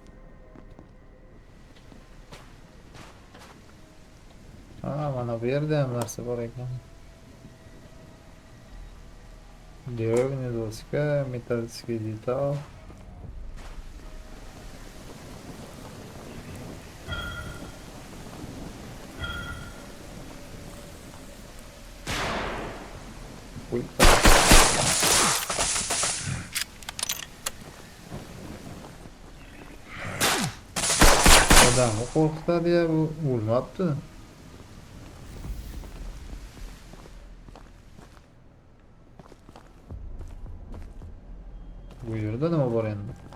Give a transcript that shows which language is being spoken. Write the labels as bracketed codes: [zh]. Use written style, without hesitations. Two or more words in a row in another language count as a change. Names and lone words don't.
[uz] Ha, mana bu yerda ham narsa bor ekan. [ru] Деревня, доска, металлический деталь. Ой, [uz] odamni qo'rqitadi ya, bu o'lmabdi. Bu yerda nima bor endi?